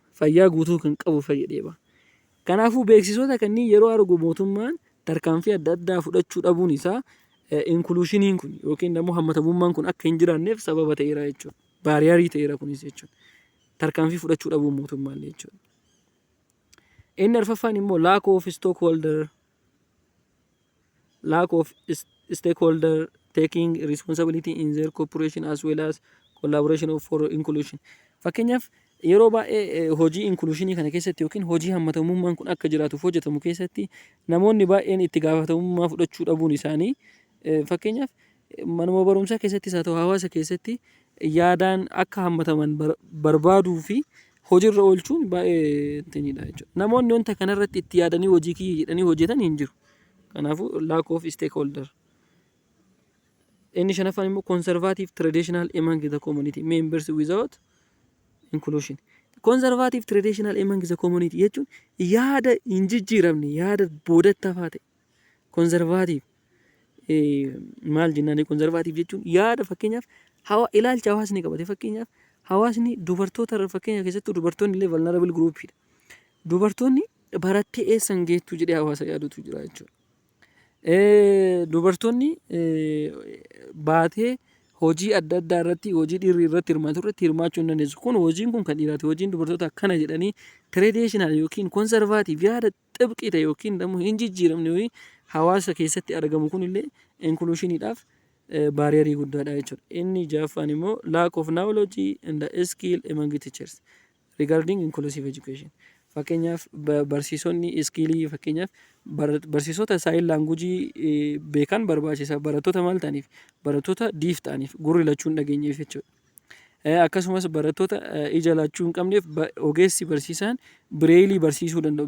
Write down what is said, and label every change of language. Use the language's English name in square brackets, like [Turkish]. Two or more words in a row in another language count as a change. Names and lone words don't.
[Oromo] Fayyaa guutuu kan qabu fayyadee ba'a. Kanaafuu beeksisoota kanneen yeroo argu mootummaan tarkaanfii adda addaa fudhachuu dhabuun isaa inclusioniin kun yookiin immoo hammatamummaan kun akka hin jiraanneef sababa ta'eera jechuudha. Baariyarii ta'eera kunis jechuudha. Tarkaanfii fudhachuu dhabuun mootummaan jechuudha. [English] Inni arfaffaan immoo lack of stakeholder taking responsibility in their cooperation as well as collaboration for inclusion. [Oromo] Fakkeenyaaf yeroo baay'ee hojii inclusionii kana keessatti yookiin hojii hammatamummaan kun akka jiraatuuf hojjetamu keessatti namoonni baay'een itti gaafatamummaa fudhachuu dhabuun isaanii fakkeenyaaf manuma barumsaa keessattis haa ta'u hawaasa keessatti yaadaan akka hammataman barbaaduu fi hojiirra oolchuun baay'ee intinidha jechuudha. Namoonni wanta kanarratti itti yaadanii hojii kiyya jedhanii hojjetan hin jiru. [English] Kanaafuu lack of stakeholder. Inni shanaffaan immoo conservative traditional among the community members without inclusion. Conservative traditional among the community [Oromo] jechuun yaada hin jijjiiramne yaada boodatti hafaa ta'e. Conservative maal jennaan conservative jechuun yaada fakkeenyaaf ilaalcha hawaasni qabate fakkeenyaaf hawaasni dubartoota fakkeenya keessattuu dubartoonni illee vulnerable groupidha. Dubartoonni barattee eessan geettu jedhee hawaasa yaadutu jira jechuudha. Dubartoonni baatee hojii adda addaa irratti hojii dhiirri irratti hirmaatu irratti hirmaachuu hin dandeessu. Kun hojiin kun kan dhiiraati. Hojiin dubartoota akkana jedhanii traditional yookiin conservative yaada xibqii ta'e yookiin immoo hin jijjiiramne hawaasa keessatti argamu kunillee inclusioniidhaaf baariyarii guddaadha jechuudha. [English] Inni ja'affaan immoo lack of knowledge and skill among teachers regarding inclusive education. [Oromo] Fakkeenyaaf barsiisonni iskiilii fakkeenyaaf barsiisota saayil laanguujii beekan barbaachisa. Barattoota maal ta'aniif? Barattoota diif ta'aniif gurri lachuu hin dhageenyeef jechuudha. Akkasumas barattoota ija lachuu hin qabneef ogeessi barsiisaan bireelii barsiisuu danda'u.